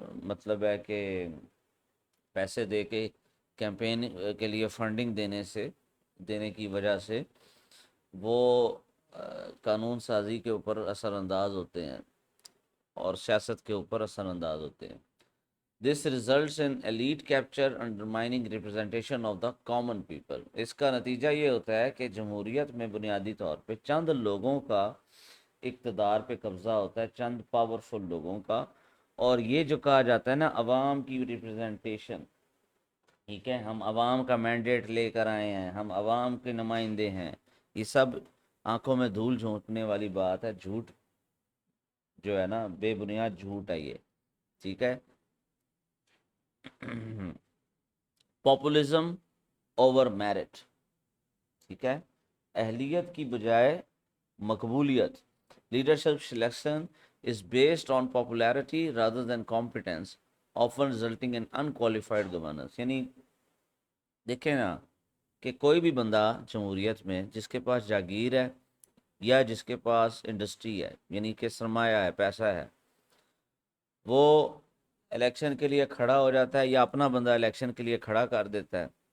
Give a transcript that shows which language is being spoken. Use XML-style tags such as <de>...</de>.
<ur>مطلب ہے کہ پیسے دے کے کیمپین کے لیے فنڈنگ دینے کی وجہ سے وہ قانون سازی کے اوپر اثر انداز ہوتے ہیں اور سیاست کے اوپر اثر انداز ہوتے ہیں.</ur> <en>This results in elite capture undermining representation of the common people.</en> <ur>اس کا نتیجہ یہ ہوتا ہے کہ جمہوریت میں بنیادی طور پہ چند لوگوں کا اقتدار پہ قبضہ ہوتا ہے، چند پاورفل لوگوں کا، اور یہ جو کہا جاتا ہے نا عوام کی ریپرزنٹیشن. ٹھیک ہے، ہم عوام کا مینڈیٹ لے کر آئے ہیں، ہم عوام کے نمائندے ہیں، یہ سب آنکھوں میں دھول جھونکنے والی بات ہے. جھوٹ جو ہے نا، بے بنیاد جھوٹ ہے یہ. ٹھیک ہے.</ur> <en>Populism over merit.</en> <ur>ٹھیک ہے، اہلیت کی بجائے مقبولیت.</ur> <en>Leadership selection is based on popularity rather than competence often resulting in unqualified governance.</en> <ur>یعنی دیکھیں نا کہ کوئی بھی بندہ جمہوریت میں جس کے پاس جاگیر ہے یا جس کے پاس انڈسٹری ہے، یعنی کہ سرمایہ ہے، پیسہ ہے، وہ الیکشن کے لیے کھڑا ہو جاتا ہے یا اپنا بندہ الیکشن کے لیے کھڑا کر دیتا ہے،</ur>